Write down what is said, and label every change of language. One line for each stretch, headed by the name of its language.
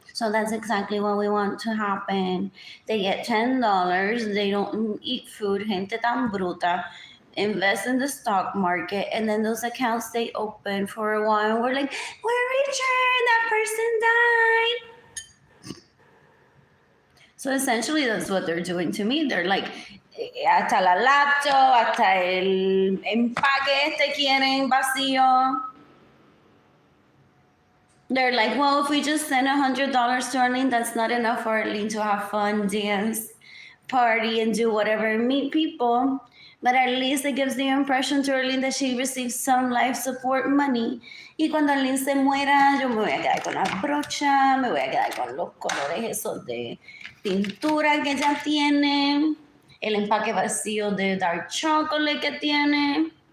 English: So that's exactly what we want to happen. They get $10, they don't eat food,
Spanish: gente tan bruta,
English: invest in the stock market, and then those accounts stay open for a while. And we're like, we're richer, that person died. So essentially, that's what they're doing to me. They're like,
Spanish: hasta la lacto, hasta el empaque este quieren vacío.
English: They're like, well, if we just send $100 to Arlene, that's not enough for Arlene to have fun, dance, party, and do whatever, and meet people. But at least it gives the impression to Arlene that she receives some life support money.
Spanish: Y cuando Arlene se muera, yo me voy a quedar con las brochas, me voy a quedar con los colores esos de pintura que ella tiene, el empaque vacío de dark chocolate que tiene.